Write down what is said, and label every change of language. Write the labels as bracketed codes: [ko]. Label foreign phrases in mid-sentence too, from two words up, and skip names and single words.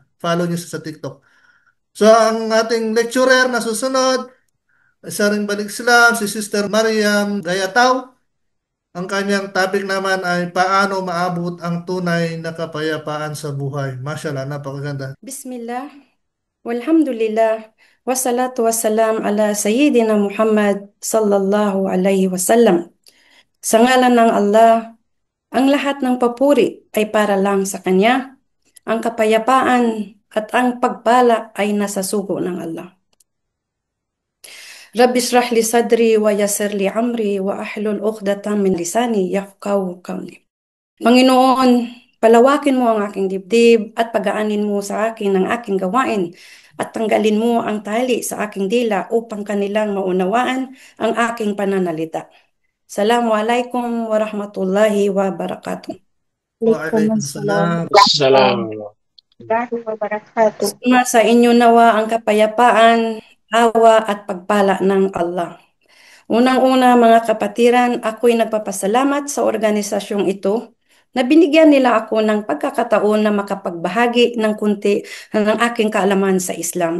[tl] Follow niyo siya sa TikTok. So, ang ating lecturer na susunod, isa rin balik Islam, si Sister Mariam Gayataw. Ang kanyang topic naman ay paano maabot ang tunay na kapayapaan sa buhay. Mashallah, napakaganda. [ar] بسم الله، والحمد لله، والصلاة والسلام على سيدنا محمد صلى الله عليه وسلم. [tl] Sa ngalan ng Allah, ang lahat ng papuri ay para lang sa Kanya. Ang kapayapaan at ang pagpala ay nasa sugo ng Allah. [ar] رب اشرح لي صدري ويسر لي أمري واحلل عقدة من لساني يفقهوا قولي. [tl] Panginoon, palawakin mo ang aking dibdib at pagaanin mo sa akin ang aking gawain at tanggalin mo ang tali sa aking dila upang kanilang maunawaan ang aking pananalita. [ar] السلام عليكم ورحمة الله وبركاته. وعليكم السلام. السلام عليكم. [tl] Sa inyo nawa ang kapayapaan, awa at pagpala ng Allah. Unang-una mga kapatiran, ako'y nagpapasalamat sa organisasyong ito na binigyan nila ako ng pagkakataon na makapagbahagi ng kunti ng aking kaalaman sa Islam.